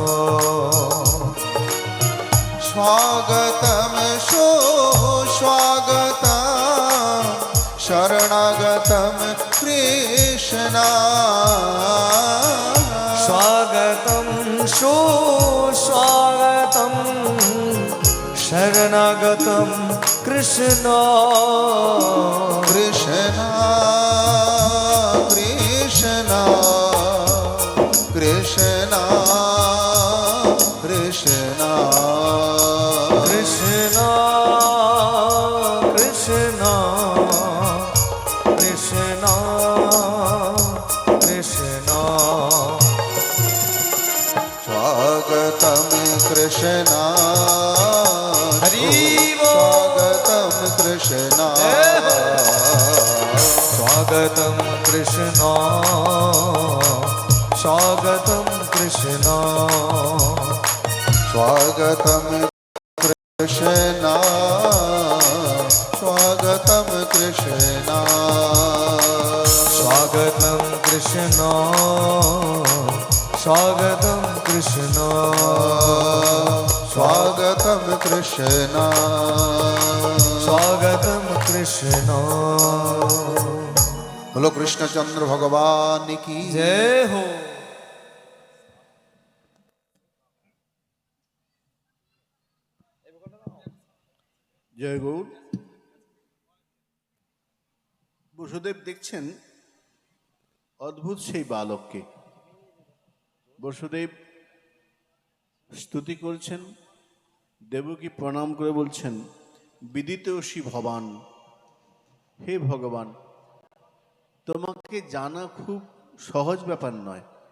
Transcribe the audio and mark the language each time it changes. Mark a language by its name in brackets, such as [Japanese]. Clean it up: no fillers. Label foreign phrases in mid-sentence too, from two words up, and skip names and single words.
[Sanskrit] स्वागतं स्वागतं शरणागतं कृष्ण स्वागतं सुस्वागतं शरणागतं कृष्ण कृष्ण कृष्ण कृष्ण कृष्ण कृष्ण कृष्ण कृष्ण कृष्ण स्वागतं कृष्ण [Hindi] हरि बोल। [Sanskrit] स्वागतं कृष्ण स्वागतं कृष्ण स्वागतं कृष्ण स्वागतं कृष्ण स्वागतं कृष्ण स्वागतं कृष्ण स्वागतं कृष्ण स्वागतं कृष्ण स्वागतं कृष्ण [Hindi] बोलो कृष्णचंद्र भगवान की जय हो। [Bangla] জয় গৌর। বসুদেব দেখছেন অদ্ভুত সেই বালককে। বসুদেব স্তুতি করছেন, দেবকী প্রণাম করে বলছেন, [Sanskrit] विदितोषि भवान, [Bangla] হে ভগবান, তোমাকে জানা খুব সহজ ব্যাপার নয়।